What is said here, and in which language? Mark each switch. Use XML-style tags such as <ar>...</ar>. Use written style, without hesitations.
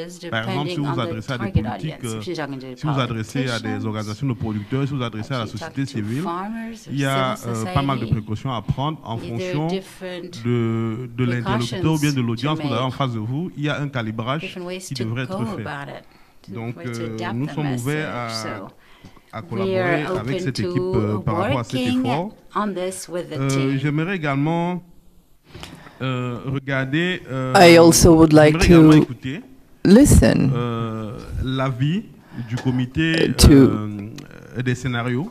<fr>Par exemple, si vous vous adressez à des politiques, si vous vous adressez à des organisations de producteurs, si vous vous adressez à la société civile, il y a pas mal de précautions à prendre en fonction de l'interlocuteur ou bien de l'audience que vous avez en face de vous. Il y a un calibrage qui devrait être fait. Donc, nous sommes ouverts à collaborer avec cette équipe par rapport à cet effort. J'aimerais également regarder,</fr> <en>I also would like to listen</en> <fr>l'avis du comité des scénarios.</fr>